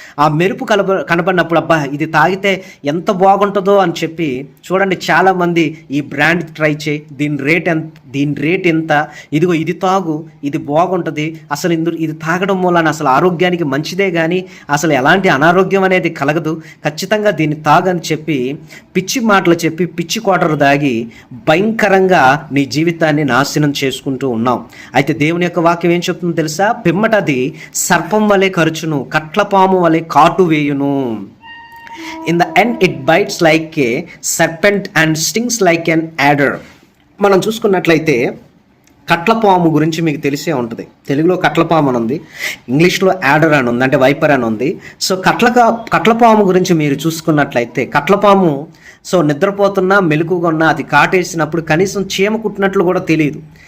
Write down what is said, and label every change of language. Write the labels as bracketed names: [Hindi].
[Telugu] ఆ మెరుపు కనపడినప్పుడు అబ్బా ఇది తాగితే ఎంత బాగుంటుందో అని చెప్పి చూడండి, చాలామంది ఈ బ్రాండ్ ట్రై చేయి, దీని రేట్ ఎంత, ఇదిగో ఇది తాగు, ఇది బాగుంటుంది, అసలు ఇది తాగడం వలన అసలు ఆరోగ్యానికి మంచిదే కానీ అసలు ఎలాంటి అనారోగ్యం అనేది కలగదు, ఖచ్చితంగా దీన్ని తాగని చెప్పి పిచ్చి మాటలు చెప్పి పిచ్చి కోటరు దాగి భయంకరంగా నీ జీవితాన్ని నాశనం చేసుకుంటూ ఉన్నాం. అయితే దేవుని యొక్క వాక్యం ఏం చెప్తుందో తెలుసా? పిమ్మటది సర్పం వలె కరుచును, కట్లపాము వలె కాటు వేయును. [English] In the end it bites like a serpent and stings like an adder. [Telugu] మనం చూసుకున్నట్లయితే కట్లపాము గురించి మీకు తెలిసే ఉంటుంది. తెలుగులో కట్లపాము అని ఉంది, ఇంగ్లీష్లో యాడర్ అని ఉంది, అంటే వైపర్ అని ఉంది. సో కట్లపాము గురించి మీరు చూసుకున్నట్లయితే, కట్లపాము సో నిద్రపోతున్నా మెలకుగా ఉన్నా అది కాటేసినప్పుడు కనీసం చీమ కుట్టినట్లు కూడా తెలియదు.